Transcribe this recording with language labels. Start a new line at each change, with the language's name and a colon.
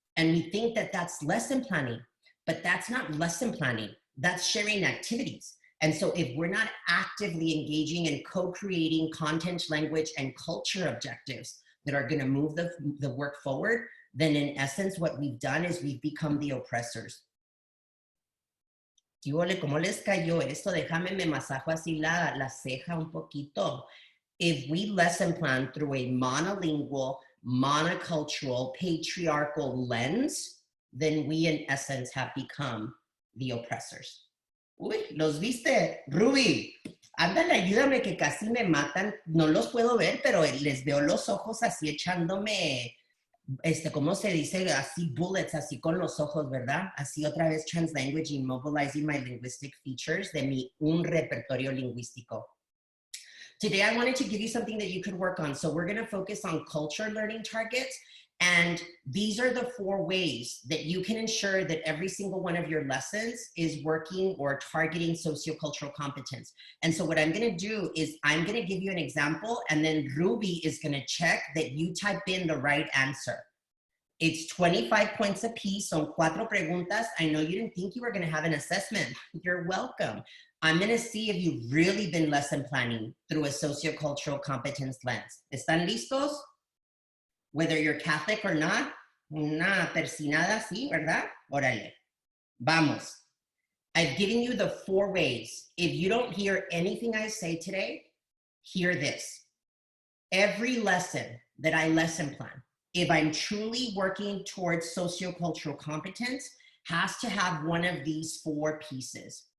English: And we think that that's lesson planning, but that's not lesson planning, that's sharing activities. And so if we're not actively engaging and co-creating content, language, and culture objectives that are gonna move the work forward, then in essence, what we've done is we've become the oppressors.
Spanish: ¿Cómo les cayó esto? Déjame me masajo así la ceja un poquito.
English: If we lesson plan through a monolingual, monocultural, patriarchal lens, then we in essence have become the oppressors.
Spanish: Uy, ¿los viste? Ruby, ándale, ayúdame que casi me matan. No los puedo ver, pero les veo los ojos así echándome, ¿cómo se dice? Así bullets, así con los ojos, ¿verdad? Así otra vez
English: translanguaging, mobilizing my linguistic features
Spanish: de un repertorio lingüístico.
English: Today, I wanted to give you something that you could work on. So we're going to focus on culture learning targets. And these are the 4 ways that you can ensure that every single one of your lessons is working or targeting sociocultural competence. And so what I'm going to do is I'm going to give you an example, and then Ruby is going to check that you type in the right answer. It's 25 points a piece,
Spanish: son 4 preguntas.
English: I know you didn't think you were going to have an assessment. You're welcome. I'm going to see if you've really been lesson planning through a sociocultural competence lens.
Spanish: ¿Están listos?
English: Whether you're Catholic or not,
Spanish: una persinada así, ¿verdad? Órale. Vamos.
English: I've given you the 4 ways. If you don't hear anything I say today, hear this. Every lesson that I lesson plan, if I'm truly working towards sociocultural competence, has to have one of these 4 pieces.